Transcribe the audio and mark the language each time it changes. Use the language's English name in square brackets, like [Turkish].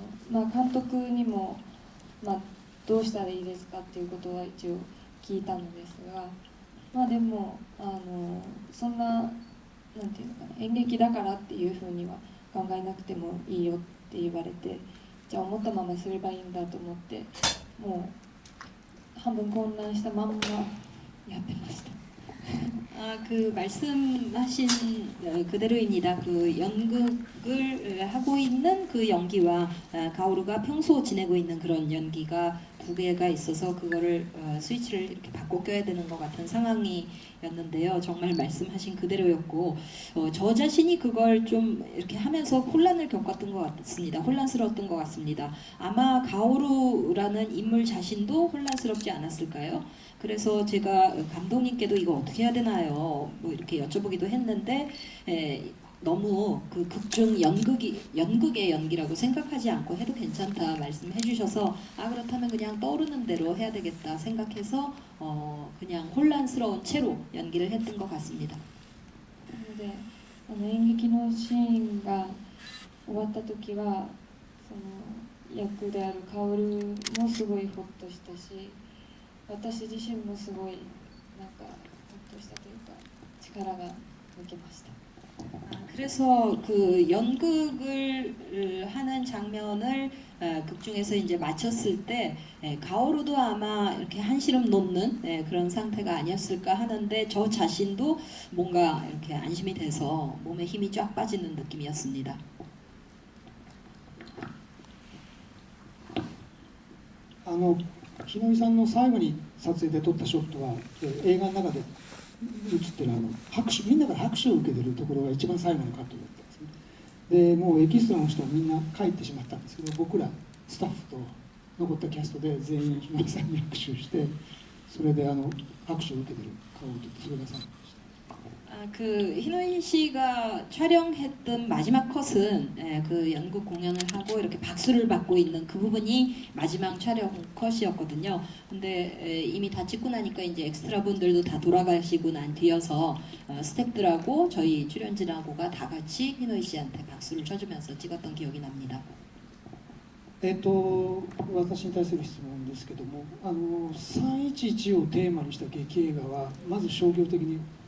[Japanese] 監督にも、どうしたらいいですかっていうことは一応聞いたのですが、でもそんな、なんていうのかな、演劇だからっていうふうには考えなくてもいいよって言われて、じゃあ思ったまますればいいんだと思って、もう半分混乱したまんまやってました。 [Korean] 그 말씀하신 그대로입니다. 그 연극을 하고 있는 그 연기와 가오루가 평소 지내고 있는 그런 연기가 두 개가 있어서 그거를 스위치를 이렇게 바꿔 껴야 되는 것 같은 상황이었는데요. 정말 말씀하신 그대로였고, 저 자신이 그걸 좀 이렇게 하면서 혼란을 겪었던 것 같습니다. 혼란스러웠던 것 같습니다. 아마 가오루라는 인물 자신도 혼란스럽지 않았을까요? 그래서 제가 감독님께도 이거 어떻게 해야 되나요? 뭐 이렇게 여쭤보기도 했는데, 너무 그 극중 연극의 연기라고 생각하지 않고 해도 괜찮다 말씀해 주셔서, 그렇다면 그냥 떠오르는 대로 해야 되겠다 생각해서 그냥 혼란스러운 채로 연기를 했던 것 같습니다. [Japanese] なので演劇のシーンが終わった時は、その役である薫もすごいホッとしたし、私自身もすごいなんかホッとしたというか力が抜けました。 [Korean] 그래서 그 연극을 하는 장면을 극 중에서 이제 마쳤을 때 가오루도 아마 이렇게 한시름 놓는 그런 상태가 아니었을까 하는데, 저 자신도 뭔가 이렇게 안심이 돼서 몸에 힘이 쫙 빠지는 느낌이었습니다. [Japanese] 日野井さんの最後に撮影で撮ったショットは、映画の中で映ってる拍手、みんなから拍手を受けてるところが一番最後のカットだったんですね。でもうエキストラの人はみんな帰ってしまったんですけど、僕らスタッフと残ったキャストで全員日野井さんに拍手して、それで拍手を受けてる顔を撮って、それが最後でした。 [Korean] 그 희노인 씨가 촬영했던 마지막 컷은 그 연극 공연을 하고 이렇게 박수를 받고 있는 그 부분이 마지막 촬영 컷이었거든요. 근데 이미 다 찍고 나니까 이제 엑스트라 분들도 다 돌아가시고 난 뒤여서 스태프들하고 저희 출연진하고가 다 같이 희노인 씨한테 박수를 쳐주면서 찍었던 기억이 납니다. [Japanese] 私に対する質問ですけども、311をテーマにした劇映画はまず商業的に